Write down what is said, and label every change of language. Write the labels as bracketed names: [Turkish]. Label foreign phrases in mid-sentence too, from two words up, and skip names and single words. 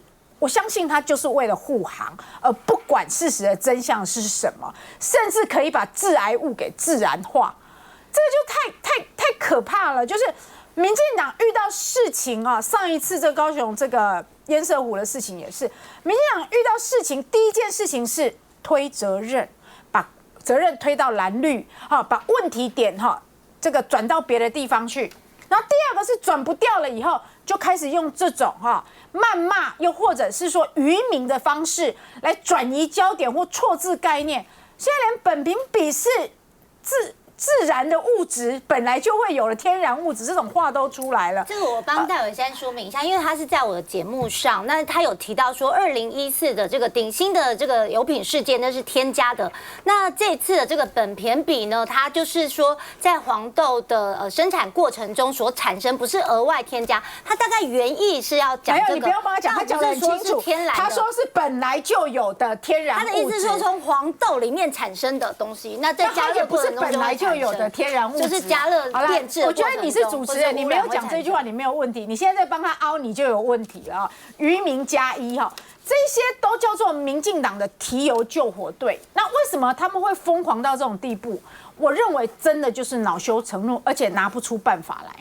[Chinese] 我相信他就是為了護航，而不管事實的真相是什麼，甚至可以把致癌物給自然化，這個就太可怕了。就是民進黨遇到事情啊，上一次這高雄這個顏色湖的事情也是，民進黨遇到事情第一件事情是推責任，把責任推到藍綠，把問題點這個轉到別的地方去。然後第2個是轉不掉了以後，就開始用這種謾罵，又或者是說愚民的方式來轉移焦點或錯字概念。現在連苯酃比是自然的物質，本來就會有的天然物質，這種話都出來了。這個我幫戴瑋姍說明一下，因為他是在我的節目上，那他有提到說2014的這個鼎新的這個油品事件，那是添加的。那這次的這個苯酃比呢，它就是說在黃豆的生產過程中所產生，不是額外添加。它大概原意是要講這個，你不要幫他講，他講得很清楚。他說是本來就有的天然物質。他的意思是說從黃豆裡面產生的東西，那在加熱過程中就會產生。就有的天然物質，就是加热變質。我觉得你是主持人，你沒有講這句話，你沒有問題。你現在在幫他凹，你就有問題了。漁民加一哈，這些都叫做民進黨的提油救火隊。那為什麼他們會瘋狂到這種地步？我認為真的就是惱羞成怒，而且拿不出辦法來。